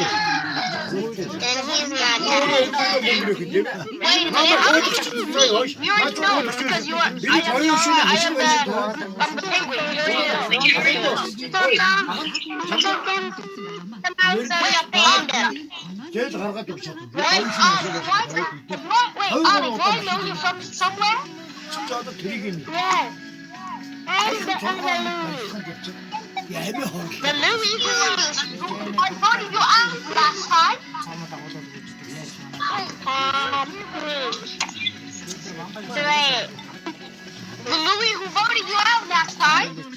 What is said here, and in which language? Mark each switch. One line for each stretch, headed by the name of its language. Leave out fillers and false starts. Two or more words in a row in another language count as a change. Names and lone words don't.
English: And he's not here. Wait a minute. You already know because you are. I am the penguin. You already know.
Mongolian: 제일 гаргаад өгч чадна.
English: Wait, Roy know you from somewhere?
Mongolian: 진짜 одоо тэрийг юм.
English: Yes. And the Louis. The Louis who I voted you out last time. Great. The Louis who voted you out last time.